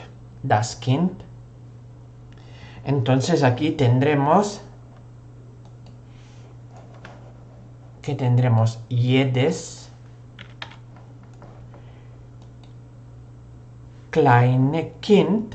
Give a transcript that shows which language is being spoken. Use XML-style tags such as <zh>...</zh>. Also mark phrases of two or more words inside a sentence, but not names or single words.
<de>Das Kind.</de> <es>Entonces aquí tendremos</es> <de>jedes kleine Kind.</de>